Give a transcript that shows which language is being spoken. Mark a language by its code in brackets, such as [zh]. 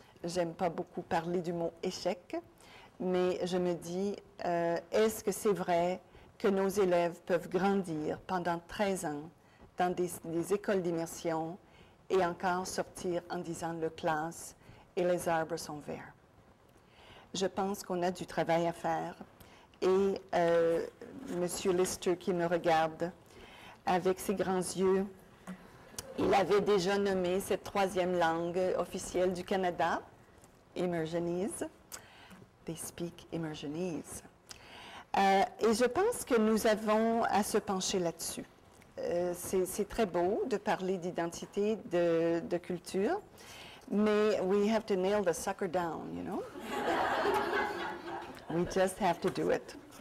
[fr] J'aime pas beaucoup parler du mot « échec », mais je me dis, est-ce que c'est vrai que nos élèves peuvent grandir pendant 13 ans dans des écoles d'immersion et encore sortir en disant « le classe et les arbres sont verts ». Je pense qu'on a du travail à faire. Et M. Lister qui me regarde avec ses grands yeux Il avait déjà nommé cette troisième langue officielle du Canada, Immersionese. [en] They speak Immersionese. [fr] Et je pense que nous avons à se pencher là-dessus. C'est très beau de parler d'identité, de culture, mais [en] we have to nail the sucker down, you know? We just have to do it.